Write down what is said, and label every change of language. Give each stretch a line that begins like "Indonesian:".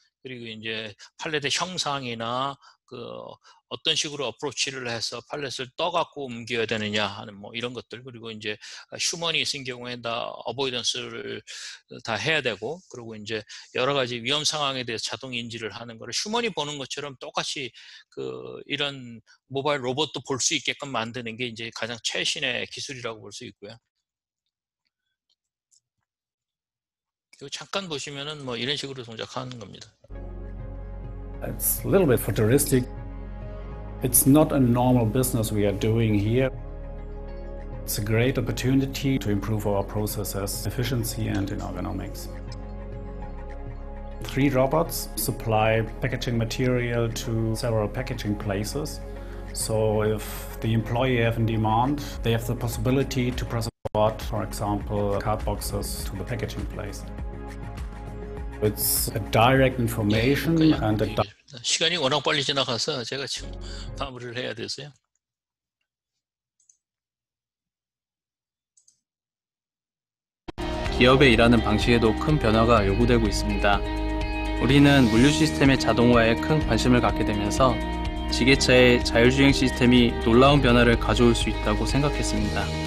Korean: 그리고 이제 팔렛의 형상이나 어떤 식으로 어프로치를 해서 팔렛을 떠갖고 옮겨야 되느냐 하는 뭐 이런 것들, 그리고 이제 휴먼이 있은 경우에 다 어보이던스를 다 해야 되고, 그리고 이제 여러 가지 위험 상황에 대해서 자동 인지를 하는 거를 휴먼이 보는 것처럼 똑같이 이런 모바일 로봇도 볼 수 있게끔 만드는 게 이제 가장 최신의 기술이라고 볼 수 있고요. 그리고 잠깐 보시면은 뭐 이런 식으로 동작하는 겁니다.
English: It's a little bit futuristic. It's not a normal business we are doing here. It's a great opportunity to improve our processes, efficiency and in ergonomics. 3 robots supply packaging material to several packaging places. So if the employee have in demand, they have the possibility to transport, for example, card boxes to the packaging place. It's a direct information and a
Korean: 시간이 워낙 빨리 지나가서 제가 지금 마무리를 해야 돼서요. 기업의 일하는 방식에도 큰 변화가 요구되고 있습니다. 우리는 물류 시스템의 자동화에 큰 관심을 갖게 되면서 지게차의 자율주행 시스템이 놀라운 변화를 가져올 수 있다고 생각했습니다.